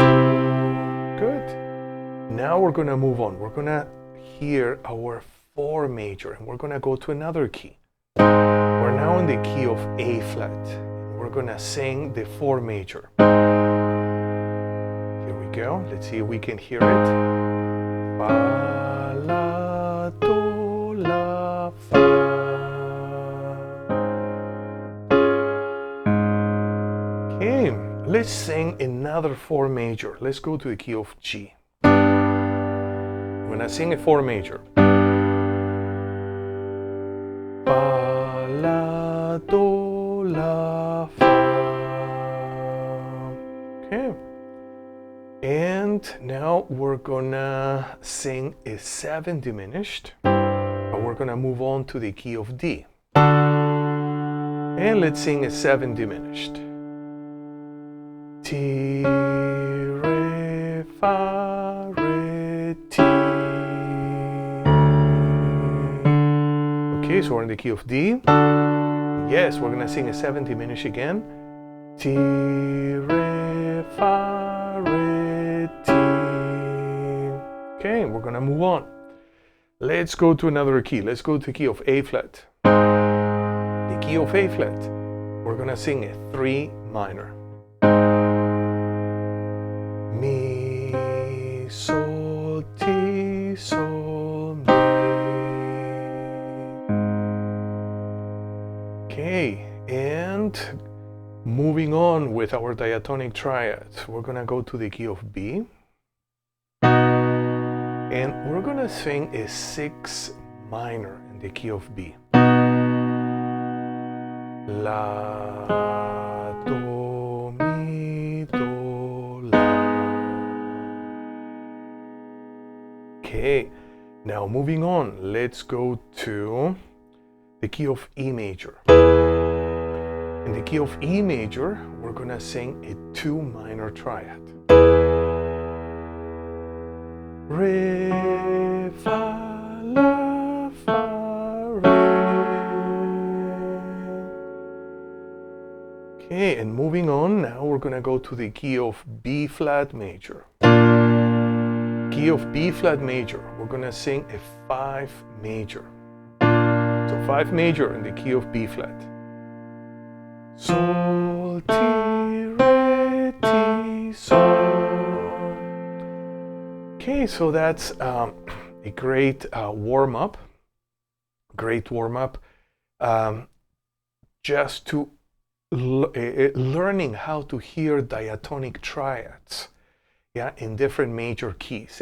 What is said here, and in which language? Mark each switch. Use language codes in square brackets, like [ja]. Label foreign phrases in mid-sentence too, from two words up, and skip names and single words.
[en] Good. Now we're gonna move on. We're gonna hear our 4 major, and we're gonna go to another key. We're now in the key of A flat. And we're gonna sing the 4 major. Here we go. Let's see if we can hear it. Fa, la, do, la, fa. Okay, let's sing another 4 major. Let's go to the key of G. When I sing a 4 major. Fa, la, do, la, fa. Okay. And now we're gonna sing a 7 diminished, but we're gonna move on to the key of D. And let's sing a 7 diminished. Ti, re, fa, re, ti. Okay, so we're in the key of D. Yes, we're gonna sing a 7 diminished again. Ti, re, fa, re, ti. Okay, we're gonna move on. Let's go to another key. Let's go to the key of A flat. The key of A flat, we're gonna sing a 3 minor. Mi, sol, ti, sol, mi. Okay, and moving on with our diatonic triads, we're gonna go to the key of B. And we're gonna sing a 6 minor in the key of B. La, do, mi, do, la. Okay, now moving on, let's go to the key of E major. In the key of E major, we're gonna sing a 2 minor triad. Re, fa, la, fa, re. Okay, and moving on, now we're gonna go to the key of B flat major. Key of B flat major, we're gonna sing a 5 major. So 5 major in the key of B flat. Sol, ti, re, ti, sol. Okay, so that's a great warm-up. Great warm-up. Just to learning how to hear diatonic triads, yeah, in different major keys.